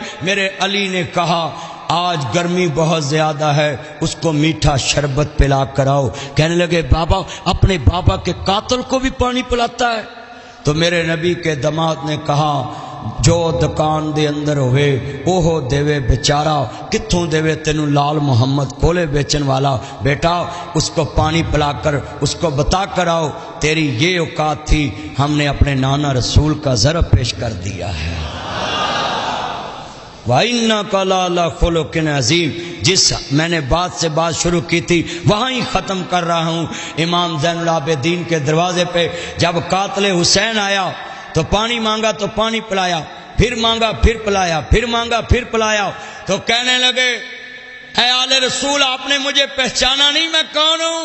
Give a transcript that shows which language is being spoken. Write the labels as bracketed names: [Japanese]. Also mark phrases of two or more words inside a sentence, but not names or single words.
[Urdu] میرے علی نے کہا آج گرمی بہت زیادہ ہے، اس کو میٹھا شربت پلا کراؤ۔ کہنے لگے بابا اپنے بابا کے قاتل کو بھی پانی پلاتا ہے؟ تو میرے نبی کے داماد نے کہا [Punjabi] جو دکان دے اندر ہوئے اوہو دیوے بیچارہ، کتھوں دیوے تینوں لال محمد کولے بیچن والا، [Urdu] بیٹا اس کو پانی پلا کر اس کو بتا کر آؤ تیری یہ اوقات تھی، ہم نے اپنے نانا رسول کا ضرب پیش کر دیا ہے۔ [Arabic] وَإِنَّكَ لَعَلَىٰ خُلُقٍ عَظِيمٍ۔ [Urdu] جس میں نے بات سے بات شروع کی تھی وہاں ہی ختم کر رہا ہوں۔ امام زین العابدین کے دروازے پہ جب قاتل حسین آیا تو پانی مانگا تو پانی پلایا، پھر مانگا پھر پلایا، پھر مانگا پھر پلایا، تو کہنے لگے اے آل رسول آپ نے مجھے پہچانا نہیں، میں کون ہوں؟